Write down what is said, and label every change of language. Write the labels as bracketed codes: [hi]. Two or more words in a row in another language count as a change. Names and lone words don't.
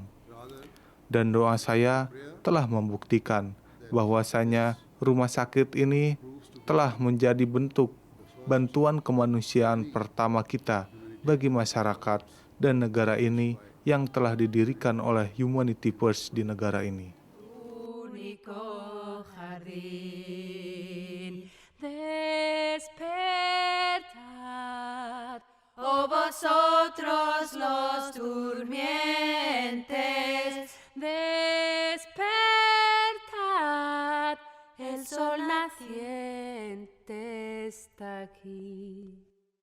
[id] Dan doa saya telah membuktikan bahwasanya rumah sakit ini telah menjadi bentuk bantuan kemanusiaan pertama kita bagi masyarakat dan negara ini yang telah didirikan oleh Humanity First di negara ini. [es] Despertad, oh vosotros los durmientes, despertad, el sol naciente está aquí.